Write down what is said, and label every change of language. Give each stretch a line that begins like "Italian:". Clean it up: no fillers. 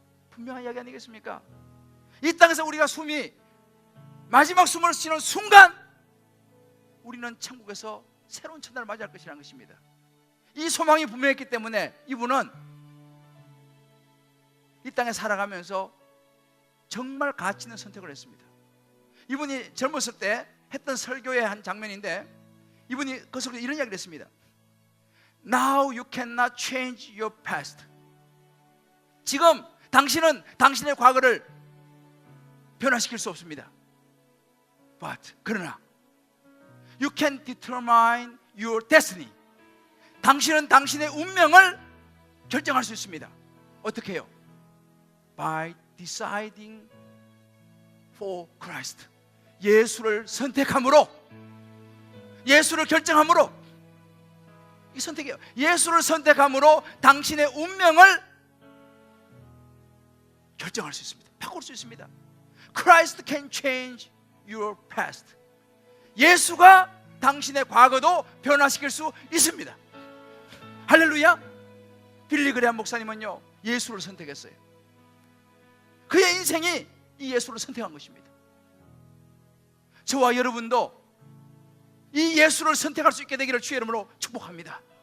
Korean: 분명한 이야기 아니겠습니까? 이 땅에서 우리가 마지막 숨을 쉬는 순간 우리는 천국에서 새로운 첫날을 맞이할 것이라는 것입니다. 이 소망이 분명했기 때문에 이분은 이 땅에 살아가면서 정말 가치 있는 선택을 했습니다. 이분이 젊었을 때 했던 설교의 한 장면인데, 이분이 그 속에 이런 이야기를 했습니다.
English: Now you cannot change your past.
Korean: 지금 당신은 당신의 과거를 변화시킬 수 없습니다.
English: But
Korean: 그러나
English: you can determine your destiny.
Korean: 당신은 당신의 운명을 결정할 수 있습니다. 어떻게 해요?
English: By deciding for Christ.
Korean: 예수를 선택함으로, 예수를 결정함으로, 이 선택이에요. 예수를 선택함으로 당신의 운명을 결정할 수 있습니다. 바꿀 수 있습니다.
English: Christ can change your past.
Korean: 예수가 당신의 과거도 변화시킬 수 있습니다. 할렐루야. 빌리 그레이엄 목사님은요, 예수를 선택했어요. 그의 인생이 이 예수를 선택한 것입니다. 저와 여러분도 이 예수를 선택할 수 있게 되기를 주의 이름으로 축복합니다.